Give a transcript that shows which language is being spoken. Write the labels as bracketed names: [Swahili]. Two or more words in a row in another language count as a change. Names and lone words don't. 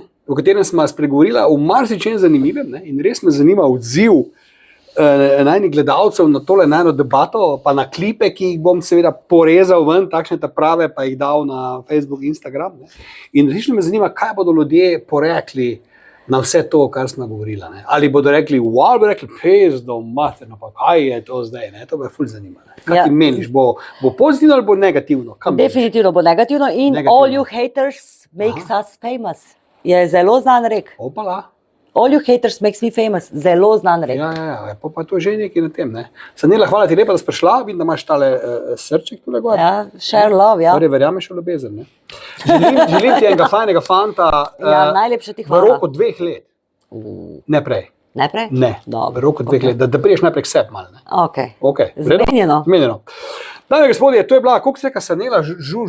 [Slovenian] O katerem smo spregovorila, o marsičem zanimivem, ne? In res me zanima odziv najnih gledalcev na tole najno debato, pa na klipe, ki jih bom seveda porezal ven, takšne ta prave, pa jih dal na Facebook, Instagram. Ne? In resnično me zanima, kaj bodo ljudje porekli na vse to, kar smo govorila. Ne? Ali bodo rekli, wow, bodo rekli, pizdo, materno, pa kaj je to zdaj, ne? To me ful zanima. Ne? Kaj ti meniš, bo pozitivno ali bo negativno? Kam Definitivno bo negativno in Negativno. [English] all you haters makes us famous. [Slovenian] Je zelo znan rek. Opala. [English] All you haters makes me famous. [Slovenian] Zelo znan rek. Ja, pa to je že nekaj na tem. Ne? Sanela, hvala ti lepa, da si prišla, vidim, da imaš tale srček tule gor. Ja, [English] share love, [Slovenian] ja. Torej, verjameš v ljubezen. Ne? Želim ti enega fajnega fanta Ja, najlepše ti v hvala. roku 2 let. Ne prej. Najprej? Ne, Dobro, v roku 2 let, da priješ najprej k sebi malo. Ne? Okay. Okay. Zmenjeno. Zmenjeno. Dame in gospodje, to je bila, koliko se reka Sanela Žužko?